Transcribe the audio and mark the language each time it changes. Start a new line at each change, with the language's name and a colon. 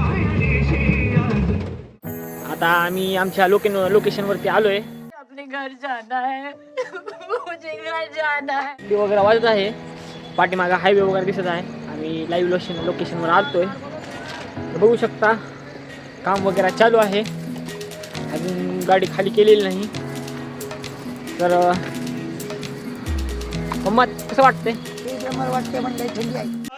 Marathi: आता आम्ही आमच्या लोकेशनवरती आलोय।
Hindi: अपने घर जाना है, मुझे घर जाना है।
Marathi: वगैरे वाजत आहे, पाठीमागा हायवे वगैरे दिसत आहे। आम्ही लाईव्ह लोकेशनवर आलतोय। तर बघू शकता काम वगैरे चालू आहे, अजून गाडी खाली केलेली नाही। तर मम्मा कसं वाटतंय? वाटते म्हणजे थंडी आहे।